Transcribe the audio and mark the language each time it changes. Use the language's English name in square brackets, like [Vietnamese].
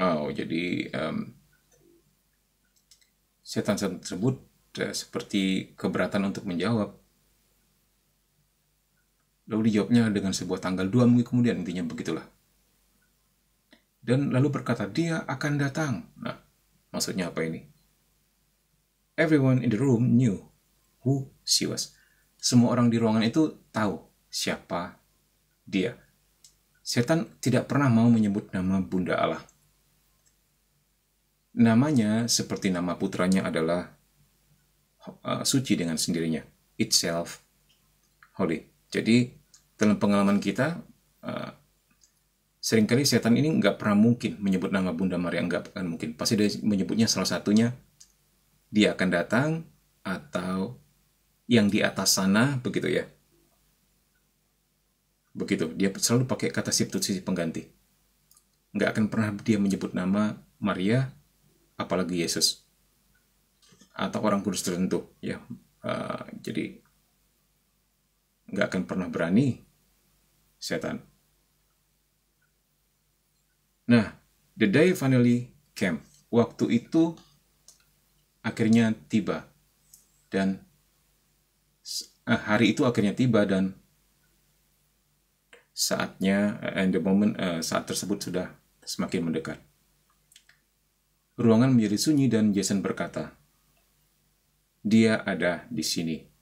[Indonesian] Jadi setan-setan tersebut seperti keberatan untuk menjawab. Lalu dijawabnya dengan sebuah tanggal 2 minggu kemudian, intinya begitulah. Dan lalu berkata, dia akan datang. Nah, maksudnya apa ini? [English] Everyone in the room knew who she was. [Indonesian] Semua orang di ruangan itu tahu siapa dia. Setan tidak pernah mau menyebut nama Bunda Allah. Namanya seperti nama putranya adalah suci dengan sendirinya. [English] Itself holy. [Indonesian] Jadi dalam pengalaman kita, seringkali setan ini nggak pernah mungkin menyebut nama Bunda Maria, nggak akan mungkin. Pasti dia menyebutnya salah satunya, dia akan datang, atau yang di atas sana, begitu ya. Begitu, dia selalu pakai kata substitusi pengganti. Nggak akan pernah dia menyebut nama Maria, apalagi Yesus atau orang kudus tertentu, ya. Jadi nggak akan pernah berani setan. [English] Nah, the day finally came. [Indonesian] Waktu itu akhirnya tiba, dan hari itu akhirnya tiba, dan saatnya, saat tersebut sudah semakin mendekat. Ruangan menjadi sunyi dan Jason berkata, "Dia ada di sini."